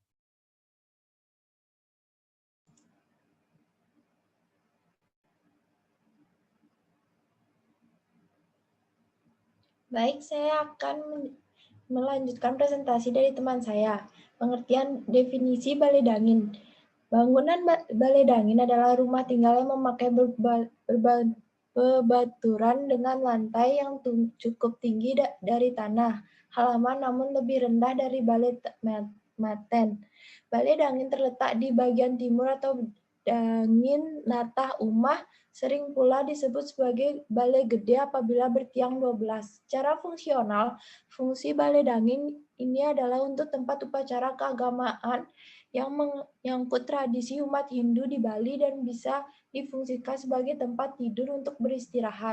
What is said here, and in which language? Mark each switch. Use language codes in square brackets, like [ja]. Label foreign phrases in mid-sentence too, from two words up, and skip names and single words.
[id] Baik, saya akan melanjutkan presentasi dari teman saya. Pengertian definisi balai dangin. Bangunan balai dangin adalah rumah tinggal yang memakai bebaturan dengan lantai yang cukup tinggi dari tanah halaman namun lebih rendah dari balai maten. Balai dangin terletak di bagian timur atau [ban] dangin natah umah, [id] sering pula disebut sebagai balai gede apabila bertiang 12. Secara fungsional, fungsi balai dangin ini adalah untuk tempat upacara keagamaan yang menyangkut tradisi umat Hindu di Bali dan bisa difungsikan sebagai tempat tidur untuk beristirahat.